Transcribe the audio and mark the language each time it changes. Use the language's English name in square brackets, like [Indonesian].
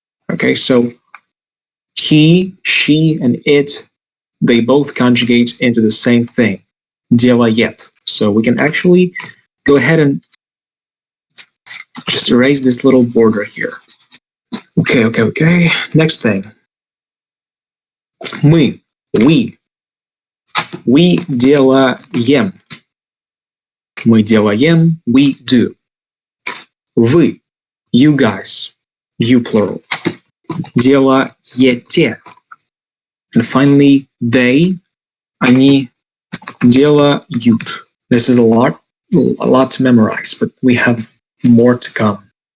[English] Okay, so he, she, and it, they both conjugate into the same thing, делает. So we can actually go ahead and just erase this little border here. Okay. Next thing. [Russian] Мы, [English] we [Russian] делаем. Мы делаем, [English] we do. [Russian] Вы, [English] you guys, you plural. [Russian] Делаете. [English] And finally, they, [Russian] они делают. [English] This is a lot to memorize, but we have more to come.